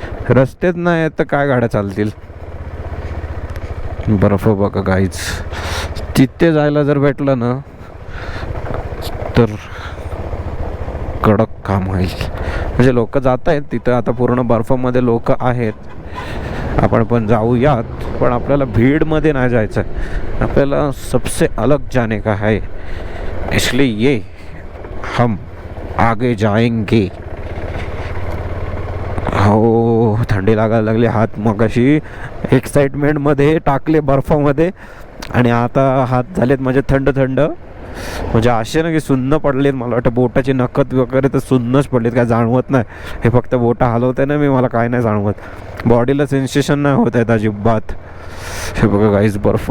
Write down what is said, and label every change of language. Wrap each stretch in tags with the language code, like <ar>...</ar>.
<mr>रस्तेच नाही तर काय गाड्या चालतील. बर्फ बघा गाईच, तिथे जायला जर भेटलं ना तर कडक काम होईल. म्हणजे लोक जात आहेत तिथं, आता पूर्ण बर्फामध्ये लोक आहेत. आपण पण जाऊयात, पण आपल्याला भीडमध्ये नाही जायचं आहे.</mr> <hi>आपल्याला सबसे अलग जाने का है, इसलिए ये हम आगे जाएंगे.</hi> <mr>हो, थंडी लागायला लागली. हात मगाशी एक्साइटमेंटमध्ये टाकले बर्फामध्ये आणि आता हात झालेत म्हणजे थंड थंड. म्हणजे असे ना की सुन्न पडलेत. मला वाटतं बोटाची नखत वगैरे तर सुन्नच पडलेत, काय जाणवत नाही. हे फक्त बोटा हलवते ना मी, मला काय नाही जाणवत. बॉडीला सेन्सेशन नाही होत आहेत अजिबात. हे बघा गाईज बर्फ.</mr>